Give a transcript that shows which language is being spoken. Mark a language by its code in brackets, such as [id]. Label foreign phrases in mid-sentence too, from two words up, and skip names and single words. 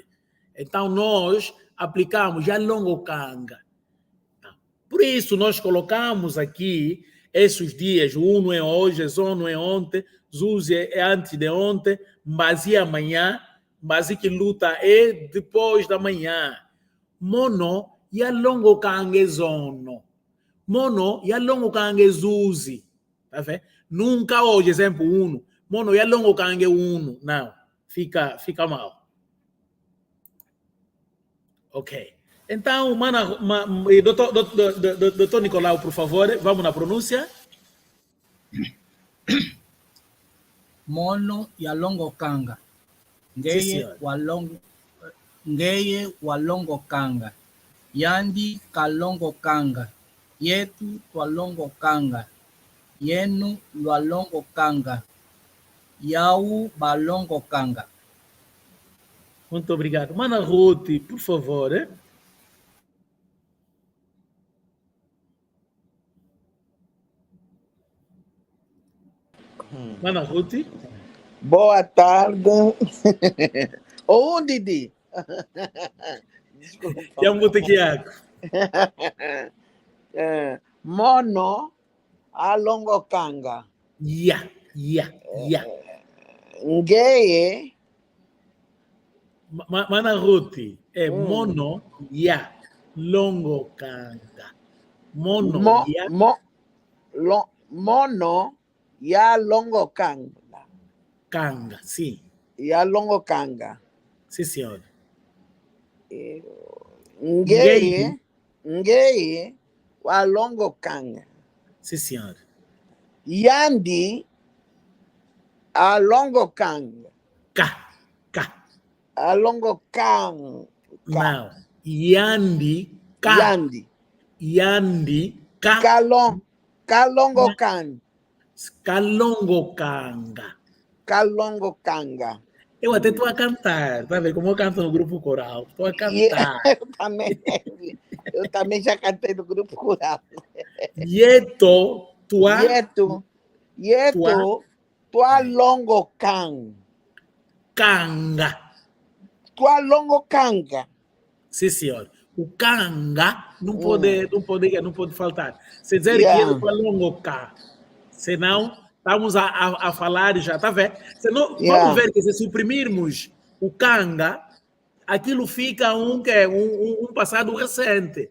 [pt] Então nós aplicamos já [kg] longo kanga. [pt] Por isso nós colocamos aqui esses dias, o uno é hoje, zono é ontem, zuzi é antes de ontem, Mbazi é amanhã, Mbazi que luta é depois da manhã. [kg] Mono ya longo kange zono. Mono ya longo kange zuzi. [pt] Tá vendo? Nunca hoje, exemplo, uno. [kg] Mono ya longo kange uno. [pt] Não, fica mal. Ok. Então, doutor Nicolau, por favor, vamos na pronúncia. [kg] Mono ya longo kanga. Ngeye walongo kanga. Yandi kalongo kanga. Yetu twalongo kanga. Yenu lwalongo kanga. Yau balongo kanga. [pt] Muito obrigado. Mana Ruth, por favor. Mana Ruth. Boa tarde. Ô, Didi. Desculpa. E a Mutequiaco. [kg] Mono a longo kanga. Ya. Ngeye [pt] Mana Ruth, é [kg] mono ya longo kanga. Mono ya Mono ya longo kanga. kanga, sim. Ya longo kanga. [pt] Sim, senhor. [kg] Ngeye wa longo kanga. [pt] Sim, senhor. [kg] Yandi a longo kanga. Ka. A longo kanga. [pt] Não. [kg] Yandi ka. Yandi ka. Kalongo kanga. Kalongo kanga. Kalongo kanga. [pt] Eu até estou a cantar, tá vendo? Como eu canto no grupo coral. Estou a cantar. Eu também já cantei no grupo coral. [kg] Yeto, tua longo kanga. Kanga. Tua longo kanga. [pt] Sim, senhor. O kanga não pode faltar. Se dizer que é [kg] tua longo [pt] cá, senão estamos a falar já, tá vendo? Senão, vamos ver que se suprimirmos o kanga, aquilo fica um passado recente.